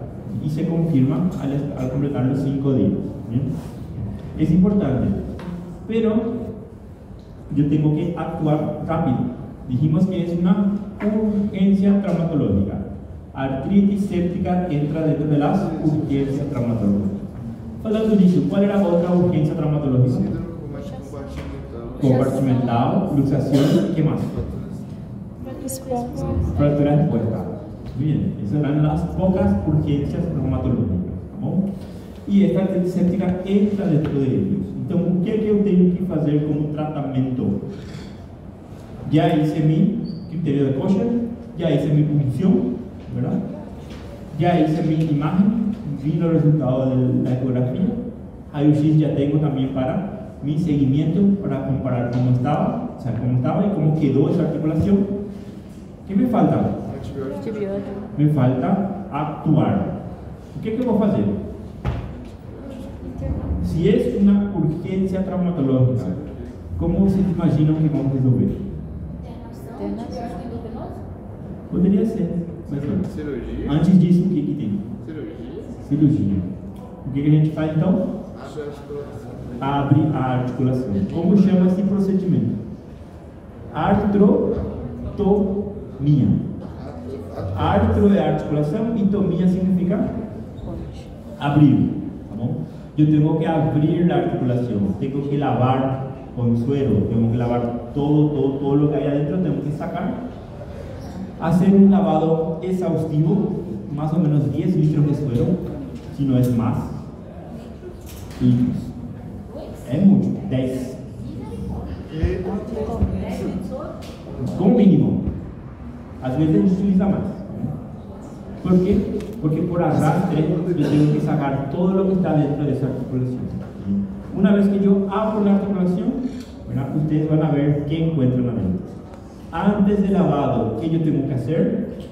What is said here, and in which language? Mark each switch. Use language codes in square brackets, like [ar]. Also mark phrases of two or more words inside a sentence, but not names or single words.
[es] Y se confirma al completar los 5 días. ¿Bien? Es importante, pero yo tengo que actuar rápido. Dijimos que es una urgencia traumatológica. Artritis séptica entra dentro de las urgencias traumatológicas. [pt] Falando disso, [es] ¿cuál era otra urgencia traumatológica? Síndrome compartimental. Compartimental, luxación, ¿qué más? Fractura expuesta. Bien, esas eran las pocas urgencias traumatológicas. ¿No? [pt] E esta artrite séptica entra [es] dentro de ellos. [pt] Então, o que é que eu tenho que fazer como tratamento? [es] Já hice mi criterio de Kocher, já hice mi punción, ¿verdad? Ya hice mi imagen, vi los resultados de la ecografía. Raio-X ya tengo también para mi seguimiento, para comparar cómo estaba, o sea, cómo estaba y cómo quedó esa articulación. ¿Qué me falta? Antibiótico. Me falta actuar. [pt] O que é que eu vou fazer? [es] Si es una urgencia traumatológica, ¿cómo se imaginan que vamos a resolver? [pt] Internação, endovenoso? Poderia ser, mas não. Cirurgia. Antes disso, o que tem? Cirurgia. Cirurgia. O que a gente faz então? Acho articulação. Abre a articulação. Como chama esse procedimento? Artrotomia. Artro é articulação e tomia significa abrir. Tá bom? [es] Yo tengo que abrir la articulación, tengo que lavar con suero, tengo que lavar todo lo que hay adentro, tengo que sacar, hacer un lavado exhaustivo, más o menos 10 litros de suero, si no es más, litros. Es mucho, 10. Como mínimo. [pt] Às vezes a gente utiliza más. [es] ¿Por qué? Porque por arrastre yo tengo que sacar todo lo que está dentro de esa articulación. Una vez que yo abro la articulación, ¿verdad? Ustedes van a ver qué encuentran adentro. Antes del lavado, ¿qué yo tengo que hacer?